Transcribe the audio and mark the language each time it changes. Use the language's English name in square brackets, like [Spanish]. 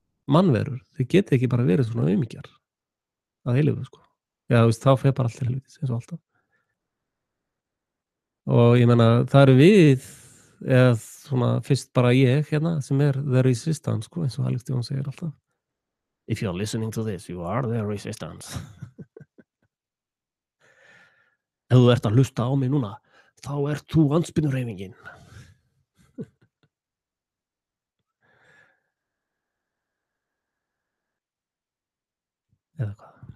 [Icelandic] Mannverur, þið getið ekki bara verið svona aumingjar að eilífu sko. Já, þú veist, þá fer bara allt til helvítis eins og alltaf. Og ég meina, það eru við eða svona fyrst bara ég hérna sem er the resistance sko, eins og Alex Jones segir alltaf. [English] If you're listening to this, you are the resistance. [Icelandic] Ef þú ert að hlusta á mig núna, þá ert þú andspyrnuhreyfingin. Eða hvað?